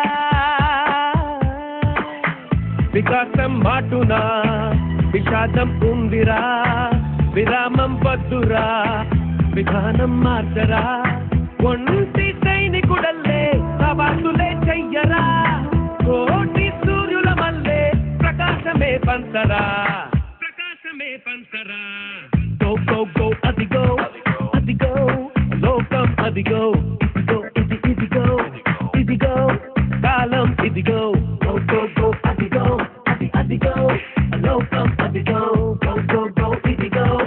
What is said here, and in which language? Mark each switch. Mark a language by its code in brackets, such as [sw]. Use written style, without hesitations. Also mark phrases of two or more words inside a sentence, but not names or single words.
[te] వికాసం మాటునా విషాదం ఉందిరా విరామం వద్దురా విధానం మార్చరా ఒంటి సైనికుడల్లే సవాసులే చెయ్యరా కోటి సూర్యుల మల్లే ప్రకాశమే పంచరా [en] go go go [te] అదిగో లోకం అదిగో ఇదిగో కాలం ఇదిగో [en] go go go [te] అదిగో లోకం అదిగో [en] go go go [te] idigo